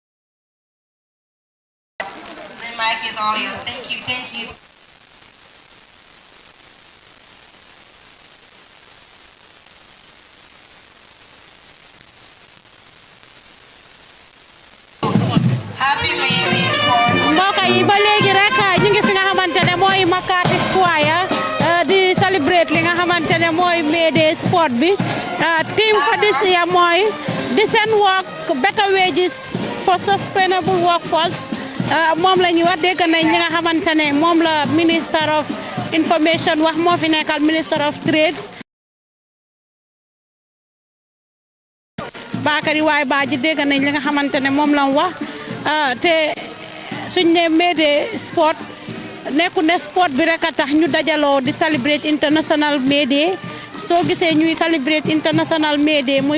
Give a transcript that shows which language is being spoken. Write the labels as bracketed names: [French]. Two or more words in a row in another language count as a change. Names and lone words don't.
[English] The mic is all yours. Thank you. Thank you. Happy May Day sport. [Wolof] mbokk yi ba léegi rek ñu ngi fi nga xamante ne mooy Makati Square di celebrate li nga xamante ne mooy May Day sport bi [English] team for this year [Wolof] mooy [English] decent work, better wages for sustainable workforce. [Wolof] moom la ñu wax dégg nañ ñi nga xamante ne moom la [English] Minister of Information [Wolof] wax moo fi nekkal [English] Minister of Trade [Wolof] Bakary waay Badji dégg nañ li nga xamante ne moom la wax te suñ ne May Day sport nekku ne sport bi rek a tax ñu dajaloo di celebrate International May Day soo gisee ñuy celebrate International May Day